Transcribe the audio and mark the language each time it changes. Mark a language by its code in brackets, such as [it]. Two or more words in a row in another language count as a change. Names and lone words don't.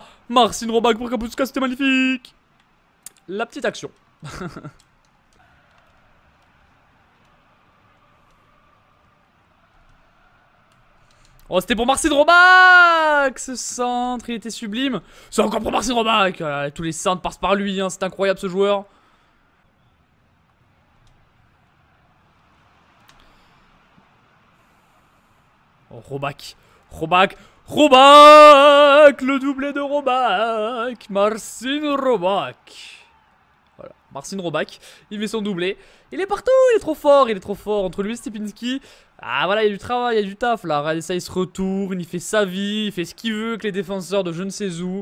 [fr] Marcin Robak pour Kapuzka, c'était magnifique. La petite action. Oh, c'était pour Marcin Robak. Ce centre, il était sublime. C'est encore pour Marcin Robak. Tous les centres passent par lui, hein. C'est incroyable ce joueur. Oh, Robak. Robak. Robak, le doublé de Robak, Marcin Robak. Voilà, Marcin Robak, il met son doublé. Il est partout, il est trop fort entre lui et Stepinski. Ah voilà, il y a du travail, il y a du taf là. Regardez ça, il se retourne, il fait sa vie, il fait ce qu'il veut avec les défenseurs de je ne sais où.